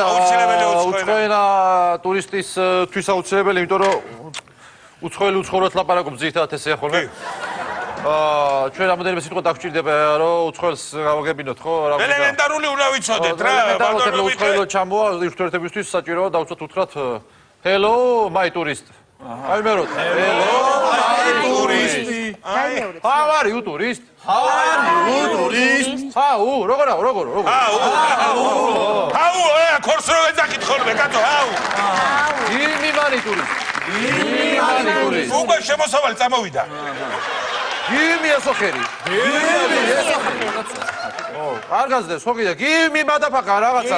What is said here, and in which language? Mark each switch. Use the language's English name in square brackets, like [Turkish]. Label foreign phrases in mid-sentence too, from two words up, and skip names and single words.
[Georgian] უცხო ენა ტურისტისთვის აუცილებელი, იმიტომ რომ უცხოელი უცხოურად ლაპარაკობს ძირითადად ესე ხოლმე. ჩვენ რამოდენიმე სიტყვა დაგჭირდება რომ უცხოელს გავაგებინოთ, ხო? ელემენტარული უნდა ვიცოდეთ რა, ბატონო უცხოელო ჩამოვა ურთიერთობისთვის საჭიროა დავუწყოთ უთხრათ [English] hello my tourist. [Georgian] აი მე რო [English] hello my tourist. How are you tourist? How are you tourist? [Georgian] აუ, როგორ. აუ, ქორს რო ეძახით ხოლმე, კაცო, აუ. [English] gimme money tourist. [Georgian] უკვე შემოსავალი წამოვიდა. გიმია სოხერი. არ გაზდეს, ხო კიდე, [English] gimme motherfucker [Georgian] რაღაცა.